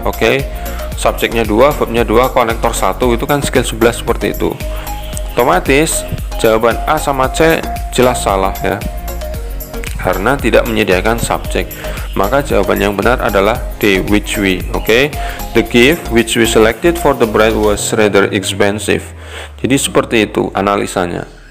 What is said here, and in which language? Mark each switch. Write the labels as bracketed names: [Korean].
[Indonesian] Oke. Subjeknya 2, verbnya 2, konektor 1, itu kan skill 11 seperti itu. Otomatis jawaban A sama C jelas salah, ya, karena tidak menyediakan subjek. Maka jawaban yang benar adalah D, [English] which we. [Indonesian] Oke. [English] The gift which we selected for the bride was rather expensive. [Indonesian] Jadi seperti itu analisanya.